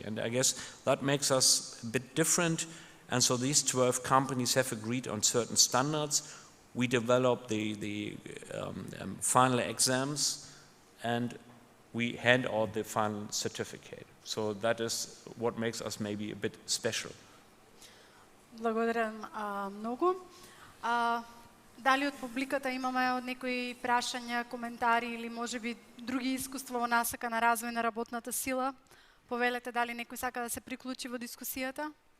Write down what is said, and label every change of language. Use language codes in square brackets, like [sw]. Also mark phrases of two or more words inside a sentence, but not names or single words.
[en] And I guess that makes us a bit different. And so these 12 companies have agreed on certain standards. We develop the final exams, and we hand out the final certificate. So that is what makes us maybe a bit special. [mk] Благодарам многу. Дали од публиката имаме од некои прашања, коментари или можеби други искуства во насока на развој на работната сила? Повелете дали некој сака да се приклучи во дискусијата?